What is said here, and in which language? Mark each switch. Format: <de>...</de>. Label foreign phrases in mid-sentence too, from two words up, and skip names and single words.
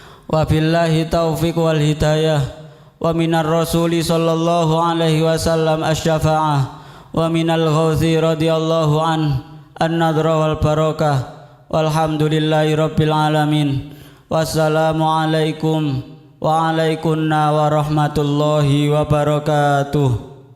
<ar>وبالله التوفيق والهداية، ومن الرسول صلى الله عليه وسلم الشفاعة، ومن الغوث رضي الله عنه النظرة والبركة، والحمد لله رب العالمين. والسلام عليكم وعليكن ورحمة الله وبركاته.</ar>